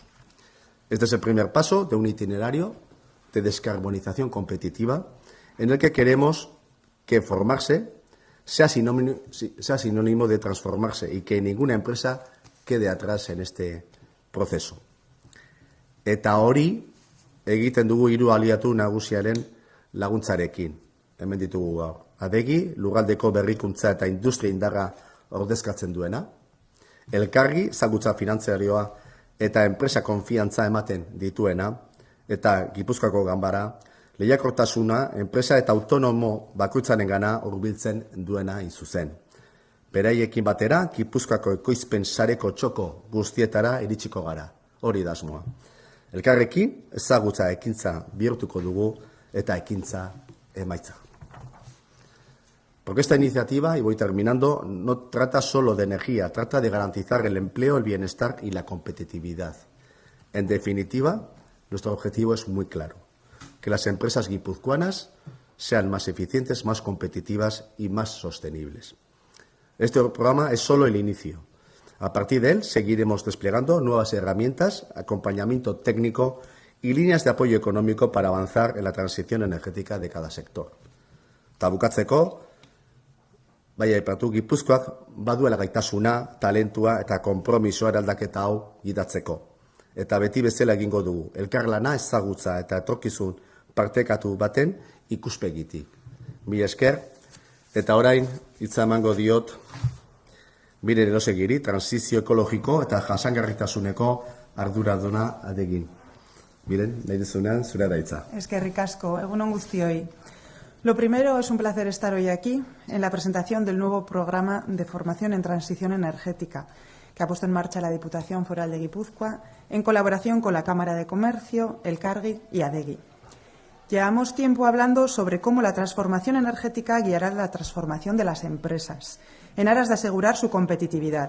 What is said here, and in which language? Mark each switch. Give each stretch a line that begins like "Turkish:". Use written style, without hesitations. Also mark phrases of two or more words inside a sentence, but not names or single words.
Spanish: Este es el primer paso de un itinerario de descarbonización competitiva en el que queremos que formarse sea sinónimo de transformarse y que ninguna empresa quede atrás en este proceso.
Basque: Eta hori egiten dugu hiru aliatu nagusiaren laguntzarekin. Hemen ditugu gaur. Adegi, lurraldeko berrikuntza eta industria indarra ordezkatzen duena. Elkargi, ezagutza finantzarioa eta enpresa konfiantza ematen dituena. Eta Gipuzkoako Ganbara, lehiakortasuna, enpresa eta autonomo bakoitzarengana hurbiltzen duena hain zuzen. Beraiekin batera, Gipuzkoako ekoizpen sareko txoko guztietara iritsiko gara. Hori da asmoa. Elkarrekin, ezagutza ekintza bihurtuko dugu eta ekintza emaitza.
Spanish: Porque esta iniciativa, y voy terminando, no trata solo de energía, trata de garantizar el empleo, el bienestar y la competitividad. En definitiva, nuestro objetivo es muy claro, que las empresas guipuzcoanas sean más eficientes, más competitivas y más sostenibles. Este programa es solo el inicio. A partir de él seguiremos desplegando nuevas herramientas, acompañamiento técnico y líneas de apoyo económico para avanzar en la transición energética de cada sector.
Basque: Eta bukatzeko, bai aipatu Gipuzkoak baduela gaitasuna, talentua eta konpromisoa eraldaketa hau gidatzeko. Eta beti bezala egingo dugu, elkarlana, ezagutza eta etorkizun partekatu baten ikuspegitik. Mila esker, eta orain hitza emango diot Miren Elosegiri, transizio ekologiko eta jasangarritasuneko arduraduna Adegin. Miren, nahi duzunean, zure da hitza. Eskerrik asko, egunon guztioi.
Spanish: Lo primero, es un placer estar hoy aquí en la presentación del nuevo programa de formación en transición energética que ha puesto en marcha la Diputación Foral de Guipúzcoa en colaboración con la Cámara de Comercio, Elkargi y Adegi. Llevamos tiempo hablando sobre cómo la transformación energética guiará la transformación de las empresas en aras de asegurar su competitividad.